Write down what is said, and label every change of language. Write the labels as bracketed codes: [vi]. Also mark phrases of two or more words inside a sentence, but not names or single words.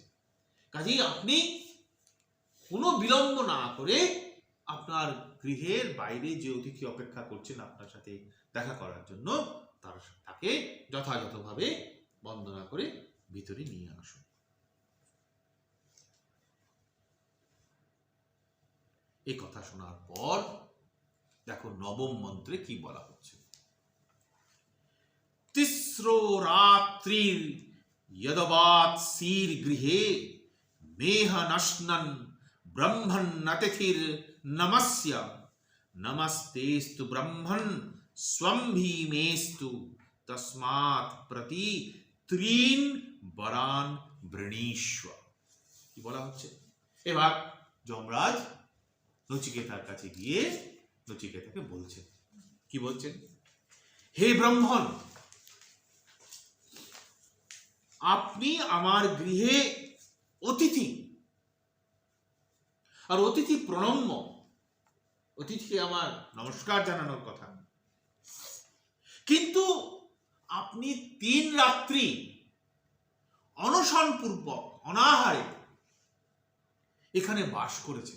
[bn] কাজেই আপনি কোনো বিলম্ব না করে আপনার গৃহের বাইরে যে অতিথি অপেক্ষা করছেন আপনার সাথে দেখা করার জন্য, তাকে যথাযথভাবে বন্দনা করে ভিতরে নিয়ে আসুন। এই কথা শোনার পর দেখো নবম মন্ত্রে কি বলা হচ্ছে। [sa] তিস্রো রাত্রির यदवात्सीर गृहे मेह नश्नन ब्रह्मन् नतिथिर नमस्य नमस्तेस्तु ब्रह्मन् स्वं भीमेस्तु तस्मात् प्रति त्रीन वरान वृणीष्व। [bn] কি বলা হচ্ছে? এবার যমরাজ নচিকেতার কাছে গিয়ে নচিকেতাকে বলছেন, কি বলছেন? হে ব্রাহ্মণ, আপনি আমার গৃহে অতিথি, আর অতিথি প্রণম্য, অতিথিকে আমার নমস্কার জানানোর কথা, কিন্তু আপনি 3 রাত্রি অনশনপূর্বক অনাহারে এখানে বাস করেছেন।